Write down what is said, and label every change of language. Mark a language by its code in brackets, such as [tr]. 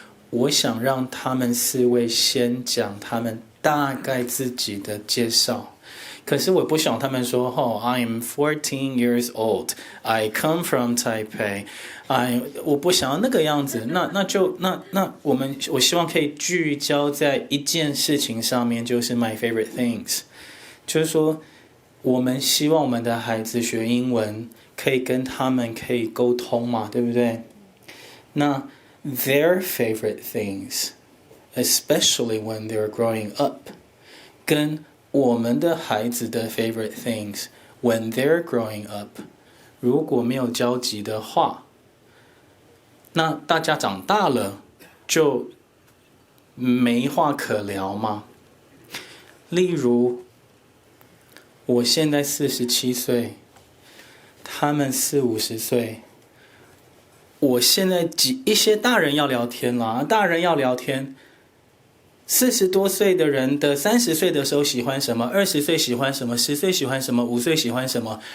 [zh] 我想让他们4位先讲他们大概自己的介绍，可是我不想他们说 [en] I am 14 years old, I come from Taipei， [zh] 我不想要那个样子。那我希望可以聚焦在一件事情上面，就是 [en] my favorite things， [zh] 就是说我们希望我们的孩子学英文可以跟他们可以沟通嘛，对不对？那 [en] their favorite things, especially when they're growing up， [zh] 跟我们的孩子的 [en] favorite things when they're growing up， [zh] 如果没有交集的话，那大家长大了就没话可聊吗？例如我现在47岁，他们40-50岁，我现在一些大人要聊天啦，大人要聊天，40多岁的人的30岁的时候喜欢什么，20岁喜欢什么，10岁喜欢什么，5岁喜欢什么。